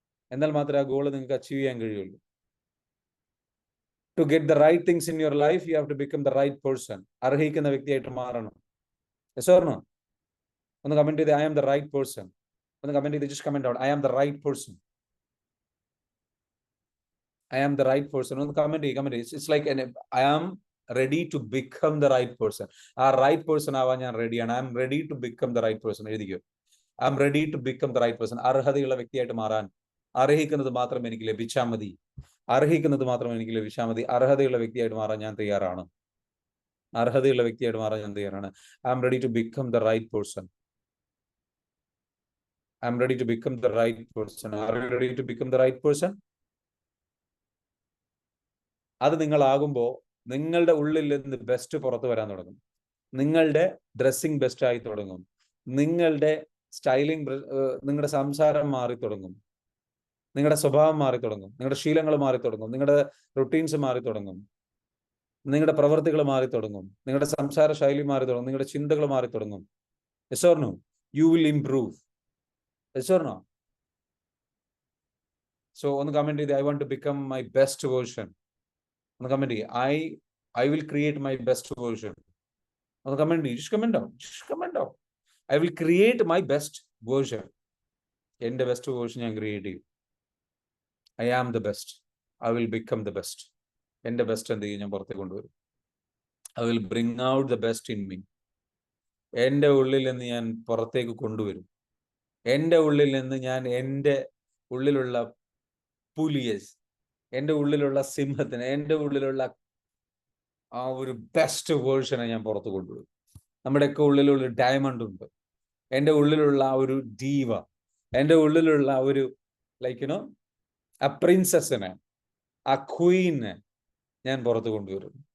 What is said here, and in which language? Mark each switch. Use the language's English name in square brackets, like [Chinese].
[Malayalam] എന്നാൽ മാത്രമേ ആ ഗോൾ നിങ്ങൾക്ക് അച്ചീവ് ചെയ്യാൻ കഴിയുള്ളൂ. [English] To get the right things in your life you have to become the right person. [Malayalam] അർഹിക്കുന്ന വ്യക്തിയായിട്ട് മാറണം. [English] Yes or no? [Malayalam] ഒന്ന് കമന്റ് ചെയ്ത്, [English] I am the right person. [Malayalam] ഒന്ന് കമന്റ് ചെയ്ത്, [English] Just comment out, I am the right person. I am the right person. On the comment. It's like I am ready to become the right person. [Malayalam] ആ right person ആവാൻ ഞാൻ റെഡിയാണ്. [English] I am ready to become the right person. [Malayalam] എഴുതിക്കോ, [English] I am ready to become the right person. [Malayalam] അർഹതയുള്ള വ്യക്തിയായിട്ട് മാറാൻ, അർഹിക്കുന്നത് മാത്രം എനിക്ക് ലഭിച്ചാൽ മതി, അർഹിക്കുന്നത് മാത്രം എനിക്ക് ലഭിച്ചാൽ മതി, അർഹതയുള്ള വ്യക്തിയായിട്ട് മാറാൻ ഞാൻ തയ്യാറാണ്. അർഹതയുള്ള വ്യക്തിയായിട്ട് മാറാൻ ഞാൻ തയ്യാറാണ്. [English] I am ready to become the right person. I am ready to become the right person. Are you ready to become the right person? [Malayalam] അത് നിങ്ങളാകുമ്പോൾ നിങ്ങളുടെ ഉള്ളിൽ നിന്ന് ബെസ്റ്റ് പുറത്തു വരാൻ തുടങ്ങും. നിങ്ങളുടെ ഡ്രസ്സിങ് ബെസ്റ്റ് ആയി തുടങ്ങും. നിങ്ങളുടെ സ്റ്റൈലിംഗ്, നിങ്ങളുടെ സംസാരം മാറി തുടങ്ങും. നിങ്ങളുടെ സ്വഭാവം മാറി തുടങ്ങും. നിങ്ങളുടെ ശീലങ്ങൾ മാറി തുടങ്ങും. നിങ്ങളുടെ റുട്ടീൻസ് മാറി തുടങ്ങും. നിങ്ങളുടെ പ്രവൃത്തികൾ മാറി തുടങ്ങും. നിങ്ങളുടെ സംസാര ശൈലി മാറി തുടങ്ങും. നിങ്ങളുടെ ചിന്തകൾ മാറി തുടങ്ങും. [English] Yes or no? You will improve. Yes or no? So [Malayalam] ഒന്ന് കമന്റ് ചെയ്ത്, [English] I want to become my best version. ഒന്ന് comment ചെയ്ത്, I will create my best version. [Malayalam] ഒന്ന് കമന്റ് ചെയ്ത്, [English] just comment down. Just comment down. I will create my best version. [Malayalam] എന്റെ best version ഞാൻ create ചെയ്യും. [English] I am the best. I will become the best. [Malayalam] എന്റെ best എന്ത് ചെയ്യും? ഞാൻ പുറത്തേക്ക് കൊണ്ടുവരും. [English] I will bring out the best in me. [Malayalam] എൻ്റെ ഉള്ളിൽ നിന്ന് ഞാൻ പുറത്തേക്ക് കൊണ്ടുവരും. എൻ്റെ ഉള്ളിൽ നിന്ന് ഞാൻ എൻ്റെ ഉള്ളിലുള്ള പുലിയെ, എൻ്റെ ഉള്ളിലുള്ള സിംഹത്തിന്, എൻ്റെ ഉള്ളിലുള്ള ആ ഒരു ബെസ്റ്റ് വേർഷനെ ഞാൻ പുറത്ത് കൊണ്ടുവരും. നമ്മുടെയൊക്കെ ഉള്ളിലുള്ള ഡയമണ്ട് ഉണ്ട്. എൻ്റെ ഉള്ളിലുള്ള ആ ഒരു ഡീവ, എൻ്റെ ഉള്ളിലുള്ള ആ ഒരു ആ പ്രിൻസസിനെ, ആ ക്വീനെ ഞാൻ പുറത്ത് കൊണ്ടുവരും.